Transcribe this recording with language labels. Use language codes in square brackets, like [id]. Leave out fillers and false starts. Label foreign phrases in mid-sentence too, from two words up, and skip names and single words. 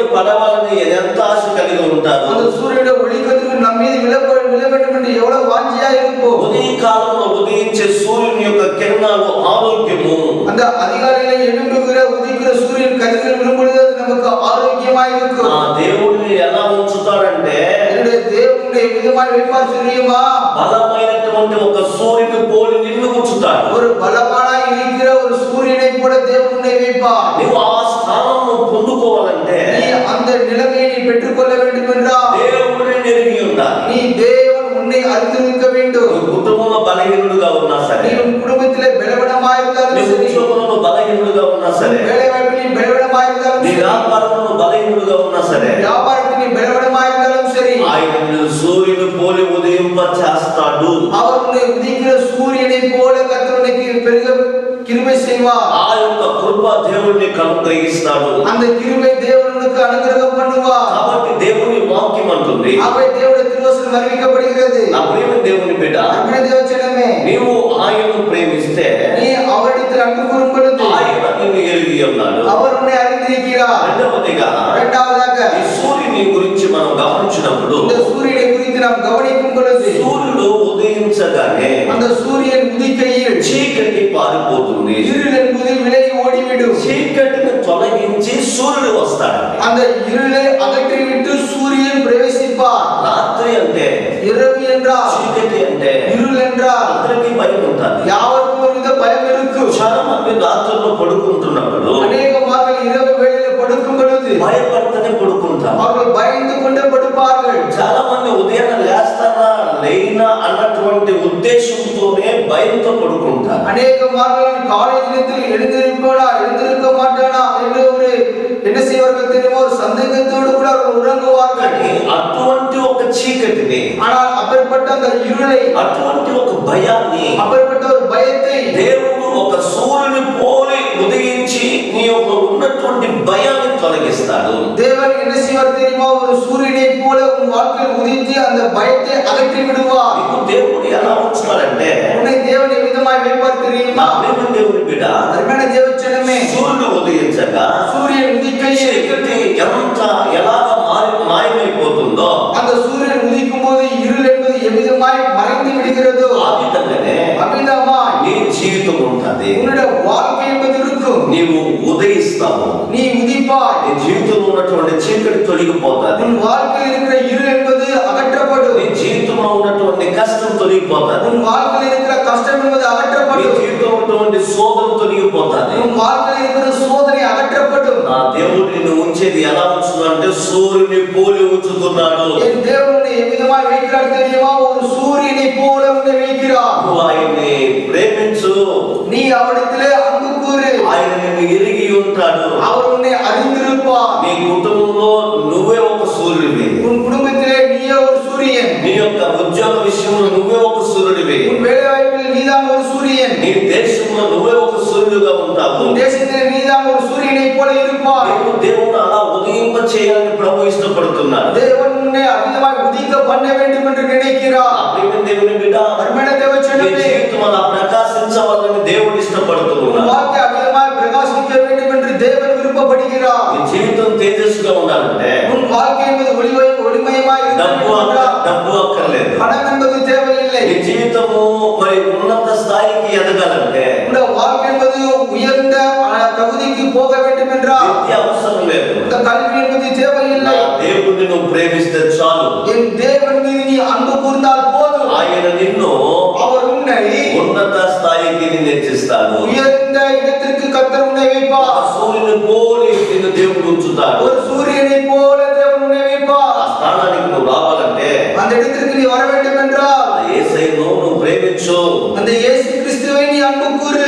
[te] పడవాలని ఎంత ఆశ కలిగి ఉంటారు. [ta] அந்த சூரியனுடைய ஒளிக்கதிர் நம்ம மீது விழ வேண்டும் என்று எவ்வளவு வாஞ்சியா இருக்கும். [te] ఉదయ కాలంలో ఉదయించే సూర్యుని యొక్క కిరణాలు ఆరోగ్యము. [ta] அந்த அதிகாலையில எழும்புகிற உதிக்கிற சூரியன் கதிர்கள் விழும் பொழுது அது நமக்கு ஆரோக்கியமாய் இருக்கும். [te] దేవుడిని ఎలా ఉంచుతాడంటే [ta] என்னுடைய தேவனுடைய விதமாய் வைப்பார் தெரியுமா? [te] బలమైనటువంటి ఒక సూర్యుని పోలి నిన్ను ఉంచుతాడు. [ta] ஒரு பலமானாய் இருக்கிற ஒரு சூரியனை போல தேவன் உன்னை வைப்பார். [te] నీవు ఆ స్థానంను పొందుకోవాలంటే [ta] நீ அந்த நிலைமையை நீ பெற்றுக்கொள்ள வேண்டும் என்றால் [te] దేవుడిని ఎరిగి ఉండాలి. [ta] நீ தேவன் உன்னை அறிந்திருக்க வேண்டும். [te] నీ కుటుంబంలో బలహీనుడుగా ఉన్నా సరే, [ta] நீ உன் குடும்பத்திலே பலவீனமாய் இருந்தாலும் [te] నీ [ta] சரி, [te] ఉద్యోగంలో బలహీనుడుగా ఉన్నా సరే, [ta] வேலை வாய்ப்பில் நீ பலவீனமாய் இருந்தாலும் [te] నీ [ta] சரி, [te] వ్యాపారంలో బలహీనుడుగా ఉన్నా సరే, [ta] வியாபாரத்தில் நீ பலவீனமாய் இருந்தாலும் சரி, [te] ఆయన నిన్ను సూర్యుని పోలి ఉదయింప చేస్తాడు. [ta] அவர் உன்னை உதிக்கிற சூரியனை போல கர்த்தர் உனக்கு பெருக கிருபை செய்வார். [te] ఆ యొక్క కృప దేవుడిని అనుగ్రహిస్తాడు. [ta] அந்த கிருபை தேவன் உனக்கு அனுகிரகம் பண்ணுவார். [te] కాబట్టి దేవుని వాక్యం అంటుంది, [ta] ஆகவே தேவனுடைய திருவசனம் அறிவிக்கப்படுகிறது. [te] నా ప్రేమ దేవుని బిడ్డ, [ta] அன்புள்ள தேவச்சனமே, [te] నీవు ఆయనను ప్రేమిస్తే [ta] நீ அவரிடத்தில் அன்பு கூறும் பொழுது [te] ఆయన నిన్ను ఎరిగి ఉన్నాడు. [ta] அவர் உன்னை அறிந்திருக்கிறார். [te] రెండవదిగా [ta] இரண்டாவதாக [te] ఈ సూర్యుని గురించి మనం గమనించినప్పుడు [ta] இந்த சூரியனை குறித்து நாம் கவனிக்கும் பொழுது [te] సూర్యుడు ఉదయించగానే [ta] அந்த சூரியன் உதிக்கையில் [te] చీకటి పారిపోతుంది. [ta] இருள் என்பது விலகி ஓடிவிடும். [te] చీకటిని తొలగించి సూర్యుడు వస్తాడు. [ta] அந்த இருளை அகற்றிவிட்டு சூரியன் பிரவேசிப்பார். [te] రాత్రి అంటే [ta] இரவு என்றால் [te] చీకటి అంటే [ta] இருள் என்றால் [te] అందరికీ భయం ఉంటుంది. [ta] யாவருக்கும் ஒரு வித பயம் இருக்கும். [te] చాలా మంది రాత్రుల్లో పడుకుంటున్నప్పుడు [ta] அநேகமாக இரவு வேளையில் படுக்கும் பொழுது [te] భయపడుతూనే పడుకుంటారు. [ta] அவர்கள் பயந்து கொண்டே படுப்பார்கள். [te] చాలా మంది ఉదయాన్నే లేస్తానా లేనా అన్నటువంటి ఉద్దేశంతోనే భయంతో పడుకుంటారు. [ta] அநேகமாக காலை நேரத்தில் எழுந்திருப்பானா எழுந்திருக்க மாட்டானா என்று ஒரு என்ன செய்வார்கள் தெரியுமா, ஒரு சந்தேகத்தோடு கூட அவர்கள் உறங்குவார்கள். [te] అటువంటి ఒక చీకటిని, [ta] ஆனால் அப்பேற்பட்ட அந்த இருளை, [te] అటువంటి ఒక భయాన్ని [ta] அப்பேற்பட்ட ஒரு பயத்தை [te] దేవుడు ఒక సూర్యుని పోలి ఉదయించి నీ యొక్క ఉన్నటువంటి భయాన్ని తొలగిస్తాడు. [ta] தேவன் என்ன செய்வார் தெரியுமா, ஒரு சூரியனை போல உன் வாழ்க்கையில் உதித்து அந்த பயத்தை அகற்றி விடுவார். [te] నీకు దేవుడు ఎలా ఉంచుతాడంటే, [ta] உன்னை தேவன் விதமாய் வைப்பார் தெரியுமா? [te] మేము దేవుని బిడ్డ, [ta] அருமையான தேவச்சனமே, [te] సూర్యుడు ఉదయించగా [ta] சூரியன் உதிக்கையில் [te] చీకటి ఎంత ఎలాగ మాయమైపోతుందో [ta] அந்த சூரியன் உதிக்கும் போது இருள் என்பது எவ்விதமாய் மறைந்து விடுகிறதோ [te] ఆ విధంగానే [ta] அவ்விதமாய் [te] నీ జీవితం ఉంటుంది. [ta] உன்னுடைய வாழ்க்கை என்பது இருக்கும். [te] నీవు ఉదయిస్తావు. [ta] நீ உதிப்பாய். [te] నీ జీవితంలో ఉన్నటువంటి చీకటి తొలగిపోతుంది. [ta] உன் வாழ்க்கையில் இருக்கிற இருள் என்பது அகற்றப்படும். [te] నీ జీవితంలో ఉన్నటువంటి కష్టం తొలగిపోతుంది. [ta] உன் வாழ்க்கையில் இருக்கிற கஷ்டம் என்பது [te] నీ [ta] அகற்றப்படும். [te] జీవితంలో ఉన్నటువంటి శోధన తొలగిపోతుంది. [ta] உன் வாழ்க்கையில் இருக்கிற சோதனை அகற்றப்படும். [te] నా దేవుడు నిన్ను ఉంచేది ఎలా ఉంచుతుందంటే సూర్యుని పోలి ఉంచుతున్నాడు. [ta] என் தேவன் உன்னை எவ்விதமாய் வைக்கிறார் தெரியுமா? ஒரு சூரியனை போல உன்னை வைக்கிறார். [te] నువ్వు ఆయన్ని ప్రేమించు. [ta] நீ அவரிடத்திலே அன்பு கூறு. [te] ఆయన నిన్ను ఎరిగి ఉంటాడు. [ta] அவர் உன்னை அறிந்திருப்பார். [te] నీ కుటుంబంలో నువ్వే ఒక సూర్యుడివి. [ta] உன் குடும்பத்திலே நீயே ஒரு சூரியன். [te] నీ యొక్క ఉద్యోగ విషయంలో నువ్వే ఒక సూర్యుడివి. [ta] உன் வேலை வாய்ப்பில் நீதான் ஒரு சூரியன். [te] నీ దేశంలో నువ్వే ఒక సూర్యుడిగా ఉంటావు. [ta] உன் தேசத்திலே நீதான் ஒரு சூரியனை போல இருப்பாய். [te] దేవుడు అలా ఉదయింప చేయాలని ప్రభు ఇష్టపడుతున్నాడు. [ta] தேவன் உன்னை அதிகமாய் உதிக்க பண்ண வேண்டும் என்று நினைக்கிறார். [te] దేవుని బిడ్డ, [ta] அருமையான [te] నీ [ta] தேவச்சனமே, [te] జీవితం అలా ప్రకాశించవాలని దేవుడు [ta] உன் [te] ఇష్టపడుతున్నాడు. [ta] வாழ்க்கை அதிகமாய் பிரகாசிக்க வேண்டும் என்று தேவன் விருப்பப்படுகிறார். [te] నీ జీవితం తేజస్సుగా ఉండాలంటే [ta] உன் வாழ்க்கை என்பது ஒளிமயமாய் இருக்க [te] డబ్బు [ta] வேண்டும் என்றால் [te] డబ్బు అక్కర్లేదు. [ta] பணம் என்பது தேவையில்லை. [te] నీ జీవితము మరి ఉన్నత స్థాయికి ఎదగాలంటే [ta] உன்னுடைய வாழ்க்கை என்பது உயர்ந்த தகுதிக்கு போக வேண்டும் என்றால் [te] విద్య అవసరం లేదు. [ta] இந்த కல்வி என்பது தேவையில்லை. [te] నా దేవుడిని నువ్వు ప్రేమిస్తే చాలు. [ta] என் தேவன் மீது நீ அன்பு கூர்ந்தால் போதும். [te] ఆయన నిన్ను [ta] அவர் உன்னை [te] ఉన్నత స్థాయికి హెచ్చిస్తాడు. [ta] உயர்ந்த இடத்திற்கு கர்த்தர் உன்னை [te] ఆ [ta] வைப்பார். [te] సూర్యుని పోలి నిన్ను దేవుడు ఉంచుతాడు. [ta] ஒரு சூரியனை போல தேவன் உன்னை வைப்பார். [te] ఆ స్థానానికి నువ్వు రావాలంటే [ta] அந்த இடத்திற்கு நீ வர வேண்டும் என்றால் [te] ఆ యేసయ్యను నువ్వు ప్రేమించు. [ta] அந்த இயேசு கிறிஸ்துவை நீ அன்பு கூறு.